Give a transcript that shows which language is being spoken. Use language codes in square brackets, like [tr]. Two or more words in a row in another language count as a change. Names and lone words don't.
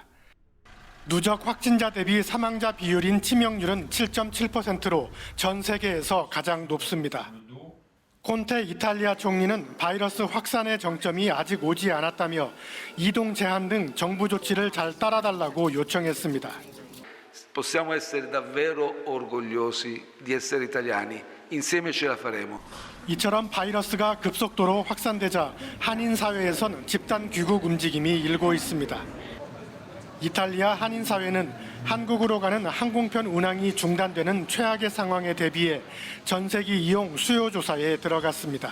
[ko] 누적 확진자 대비 사망자 비율인 치명률은 7.7%로 전 세계에서 가장 높습니다. 콘테 이탈리아 총리는 바이러스 확산의 정점이 아직 오지 않았다며 이동 제한 등 정부 조치를 잘 따라달라고 요청했습니다. [it] Possiamo essere davvero orgogliosi di essere italiani. Insieme ce la faremo. [ko] 이처럼 바이러스가 급속도로 확산되자 한인 사회에선 집단 귀국 움직임이 일고 있습니다. 이탈리아 한인 사회는 한국으로 가는 항공편 운항이 중단되는 최악의 상황에 대비해 전세기 이용 수요 조사에 들어갔습니다.